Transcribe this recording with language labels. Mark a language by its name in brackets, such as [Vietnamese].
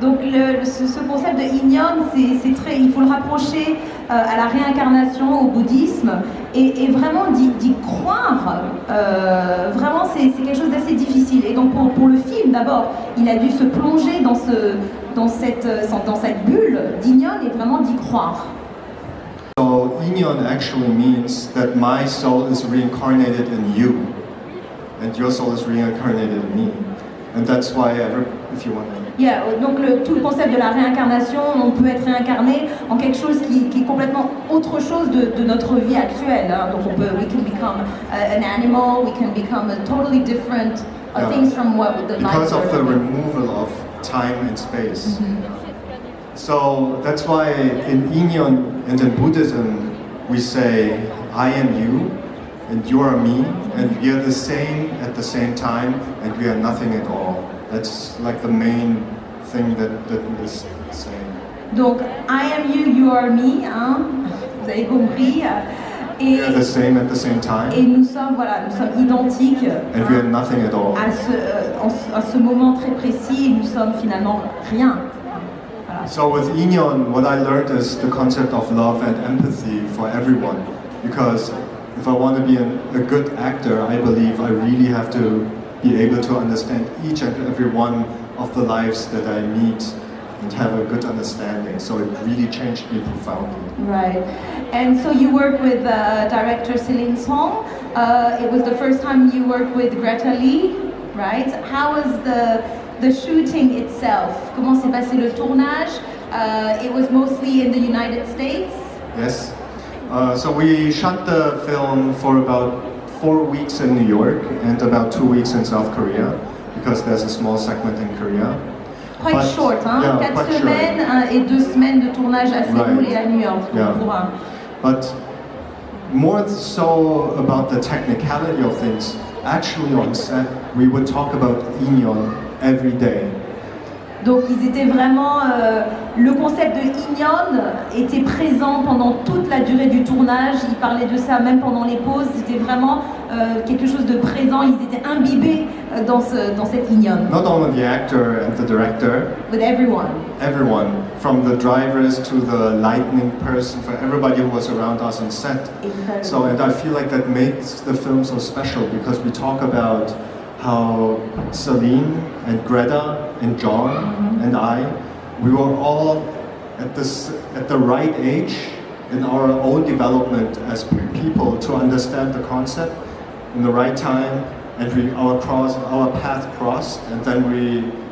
[French] Donc ce concept de Inyon, c'est très, il faut le rapprocher à la réincarnation, au bouddhisme, et vraiment d'y croire, vraiment c'est quelque chose d'assez difficile. Et donc pour le film d'abord, il a dû se plonger dans cette bulle d'Inyon et vraiment d'y croire. [English] So Inyon actually means that my soul is reincarnated in you, and your soul is reincarnated in me, and that's why if you want to. [French] Yeah, donc tout le concept de la réincarnation, on peut être réincarné en quelque chose qui est complètement autre chose de notre vie actuelle. Hein. [English] Donc we can become an animal, we can become a totally different things from what the life. Because of the removal of time and space. So that's why in Inyon and in Buddhism we say I am you and you are me and we are the same at the same time and we are nothing at all. That's like the main thing that is saying. Donc I am you, you are me, hein? [French] Vous avez compris. Et [English] we are the same at the same time. [French] Et nous sommes identiques. [English] And we are nothing at all. [French] À ce moment très précis, nous sommes finalement rien. Voilà. [English] So with Inyon, what I learned is the concept of love and empathy for everyone. Because if I want to be a good actor, I believe I really have to be able to understand each and every one of the lives that I meet and have a good understanding. So it really changed me profoundly. Right. And so you worked with director Celine Song. It was the first time you worked with Greta Lee, right? How was the shooting itself? [French] Comment s'est passé le tournage? [English] It was mostly in the United States? Yes. So we shot the film for about 4 weeks in New York and about 2 weeks in South Korea because there's a small segment in Korea. Quite short, hein? Yeah, [French] 4 semaines et 2 semaines de tournage à Séoul et à New York. [English] Yeah. But more so about the technicality of things, actually on set we would talk about Inyon every day. [French] Donc ils étaient vraiment, le concept de Inyon était présent pendant toute la durée du tournage, ils parlaient de ça même pendant les pauses, c'était vraiment quelque chose de présent, ils étaient imbibés dans cette Inyon. [English] Not only the actor and the director, with everyone. Everyone, from the drivers to the lighting person, for everybody who was around us on set. Incredible. So, and I feel like that makes the film so special because we talk about how Celine and Greta and John and I, we were all at the right age in our own development as people to understand the concept in the right time, and our path crossed, and then we.